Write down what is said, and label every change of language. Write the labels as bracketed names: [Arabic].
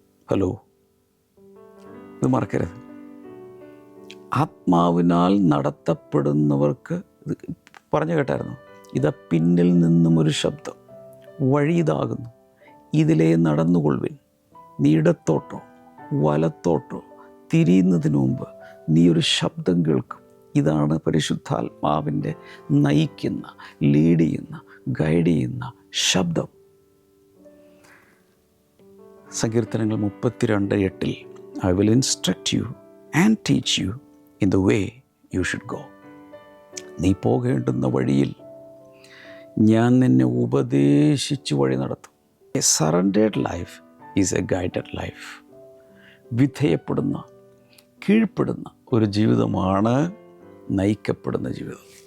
[Malayalam] Hello, ഇത് മറക്കരുത്. ആത്മാവിനാൽ നടത്തപ്പെടുന്നവർക്ക്, ഇത് പറഞ്ഞു കേട്ടായിരുന്നു, ഇതാ പിന്നിൽ നിന്നും ഒരു ശബ്ദം, വഴി ഇതാകുന്നു, ഇതിലേ നടന്നുകൊള്ളുവിൻ. നീ ഇടത്തോട്ടോ വലത്തോട്ടോ തിരിയുന്നതിന് മുമ്പ് നീ ഒരു ശബ്ദം കേൾക്കും. ഇതാണ് പരിശുദ്ധാത്മാവിൻ്റെ നയിക്കുന്ന, ലീഡ് ചെയ്യുന്ന, ഗൈഡ് ചെയ്യുന്ന ശബ്ദം. [English] സങ്കീർത്തനങ്ങൾ 32:8 I will instruct you and teach you in the way you should go. [Malayalam] നീ പോകേണ്ടുന്ന വഴിയിൽ ഞാൻ നിന്നെ ഉപദേശിച്ച് വഴി നടത്തും. [English] A surrendered life is a guided life. [Malayalam] വിധേയപ്പെടുന്ന, കീഴ്പ്പെടുന്ന ഒരു ജീവിതമാണ് നയിക്കപ്പെടുന്ന ജീവിതം.